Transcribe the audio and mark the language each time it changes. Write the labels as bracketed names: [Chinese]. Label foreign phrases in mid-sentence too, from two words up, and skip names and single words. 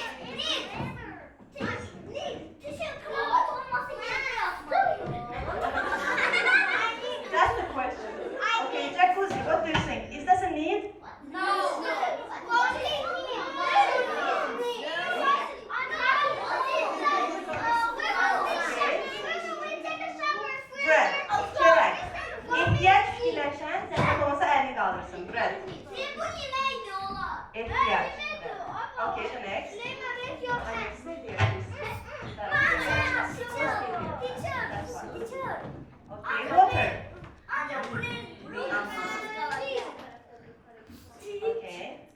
[English] That's the question. Okay, Jacuzzi, what do you think? Is that a need? Bread. Çörek. [Azerbaijani] İhtiyaç fikirləşən zəhmət olmasa əlini qaldırsın. [English] Bread. İhtiyaç. Okay, the next. Okay, water. Okay.